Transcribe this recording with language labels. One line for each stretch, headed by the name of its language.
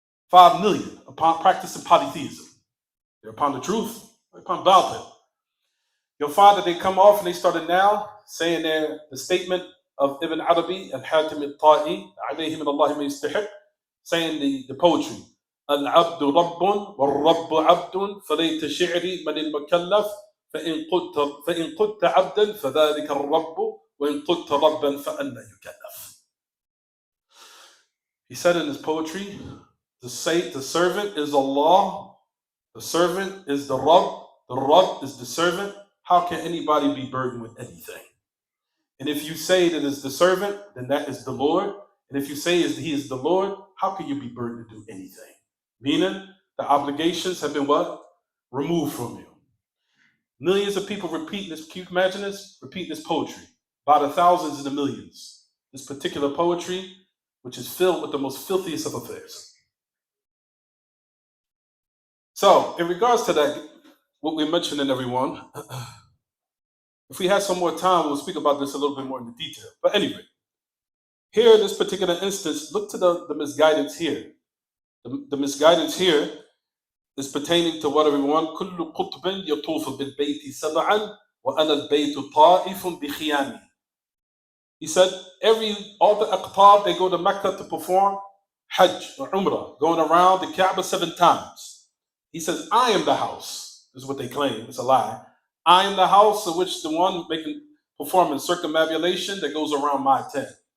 English: 5 million upon practicing polytheism. They're upon the truth, they're upon Batil. You'll find that they come off and they started now saying the statement of Ibn Arabi and Hatim al-Ta'i, alayhi min Allah ma yastahiq, saying the poetry.
Arabic: Al-Abdu Rabbun wal-Rabbu Abdun falayta shi'ri man al-Mukallaf فإن قلت عبدا فذلك الرب وإن قلت ربا فأنا يكلف.
English: He said in his poetry, the servant is Allah, the servant is the Rabb is the servant. How can anybody be burdened with anything? And if you say that it's the servant, then that is the Lord. And if you say he is the Lord, how can you be burdened to do anything? Meaning, the obligations have been what? Removed from you. Millions of people repeating this. Can you imagine this? Repeating this poetry. By the thousands and the millions. This particular poetry, which is filled with the most filthiest of affairs. So, in regards to that, what we're mentioning, everyone, if we have some more time, we'll speak about this a little bit more in detail. But anyway, here in this particular instance, look to the misguidance here. The misguidance here is pertaining to what everyone,
Arabic: كل قطب يطوف بالبيت سبعا وأنا البيت طائف بخيامي.
English: He said, all the aqtab, they go to Mecca to perform Hajj or Umrah, going around the Kaaba 7 times. He says, I am the house. This is what they claim. It's a lie. I am the house of which the one performing circumambulation that goes around my tent.